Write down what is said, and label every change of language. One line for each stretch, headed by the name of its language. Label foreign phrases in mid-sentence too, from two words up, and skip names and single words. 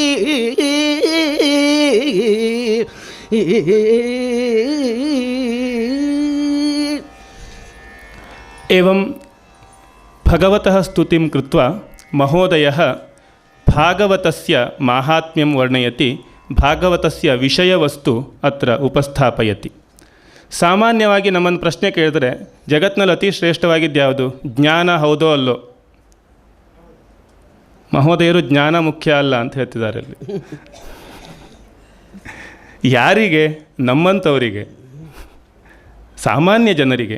Sanskrit: एवं भगवतः स्तुतिं कृत्वा महोदयः भागवतस्य माहात्म्यं वर्णयति, ಭಾಗವತಸ್ಯ ವಿಷಯವಸ್ತು ಅತ್ರ ಉಪಸ್ಥಾಪಯತಿ.
Kannada: ಸಾಮಾನ್ಯವಾಗಿ ನಮ್ಮನ್ನು ಪ್ರಶ್ನೆ ಕೇಳಿದ್ರೆ ಜಗತ್ತಿನಲ್ಲಿ ಅತಿ ಶ್ರೇಷ್ಠವಾಗಿದ್ದು ಯಾವುದು? ಜ್ಞಾನ ಹೌದೋ ಅಲ್ಲೋ? ಮಹೋದಯರು ಜ್ಞಾನ ಮುಖ್ಯ ಅಲ್ಲ ಅಂತ ಹೇಳ್ತಿದ್ದಾರೆ ಅಲ್ಲಿ. ಯಾರಿಗೆ? ನಮ್ಮಂಥವರಿಗೆ, ಸಾಮಾನ್ಯ ಜನರಿಗೆ.